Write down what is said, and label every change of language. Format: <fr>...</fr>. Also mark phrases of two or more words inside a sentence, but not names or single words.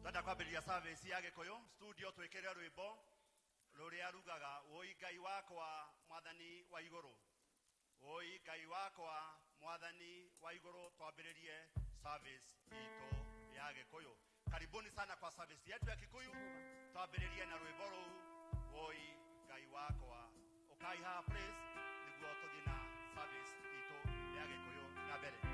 <ki>kwambĩrĩria service ya gĩkũyũ studio twĩkĩre rwĩmbo rũrĩa rugaga woi Ngai wakwa mwathani wa igũrũ. Woi Ngai wakwa mwathani wa igũrũ, twambĩrĩrie service itũ ya gĩkũyũ.</ki> <sw>Karibuni sana kwa service yetu ya Kikuyu.</sw> <ki>Twambĩrĩrie na rwĩmbo rũu woi Ngai wakwa. Ukai haha please nĩguo tũthiĩ na service itũ ya gĩkũyũ na mbere.</ki>